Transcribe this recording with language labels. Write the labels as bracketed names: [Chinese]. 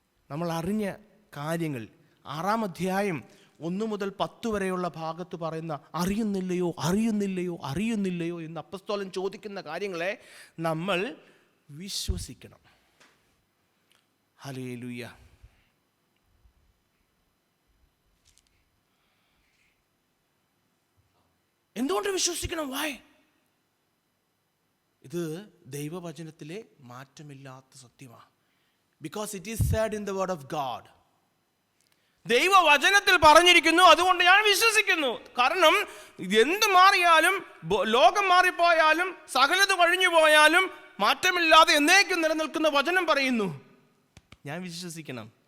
[Malayalam] നമ്മൾ അറിഞ്ഞ കാര്യങ്ങൾ 6-ാം അധ്യായം 1 മുതൽ 10 വരെയുള്ള ഭാഗത്ത് പറയുന്ന അറിയുന്നില്ലയോ എന്ന് അപ്പസ്തോലൻ ചോദിക്കുന്ന കാര്യങ്ങളെ നമ്മൾ വിശ്വസിക്കണം. ഹല്ലേലൂയ. എന്തുകൊണ്ട് വിശ്വസിക്കണം? വായ്, ഇത് ദൈവവചനത്തിലെ മാറ്റമില്ലാത്ത സത്യമാണ്. [English] Because it is said in the word of God. [Malayalam] ദൈവവചനത്തിൽ പറഞ്ഞിരിക്കുന്നു, അതുകൊണ്ട് ഞാൻ വിശ്വസിക്കുന്നു. കാരണം എന്ത് മാറിയാലും, ലോകം മാറിപ്പോയാലും, സകലത് കഴിഞ്ഞു പോയാലും മാറ്റമില്ലാതെ എന്നേക്കും നിലനിൽക്കുന്ന വചനം പറയുന്നു, ഞാൻ വിശ്വസിക്കണം.